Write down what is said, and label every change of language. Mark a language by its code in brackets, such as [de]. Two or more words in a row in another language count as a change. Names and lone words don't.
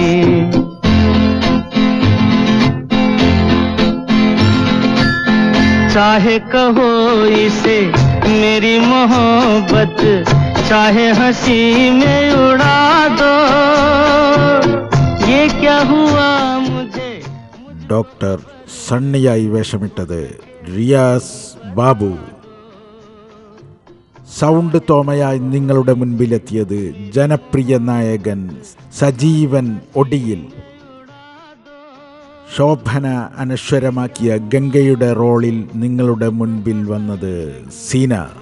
[hi] चाहे कहो इसे मेरी मोहब्बत, चाहे हंसी में उड़ा दो, ये क्या हुआ मुझे. [ml] ഡോക്ടർ സണ്ണിയായി വേഷമിട്ടത് റിയാസ് ബാബു. സൗണ്ട് തോമയായി നിങ്ങളുടെ മുൻപിലെത്തിയത് ജനപ്രിയ നായകൻ സജീവൻ ഒടിയിൽ. ശോഭന അനശ്വരമാക്കിയ ഗംഗയുടെ റോളിൽ നിങ്ങളുടെ മുൻപിൽ വന്നത് സീന.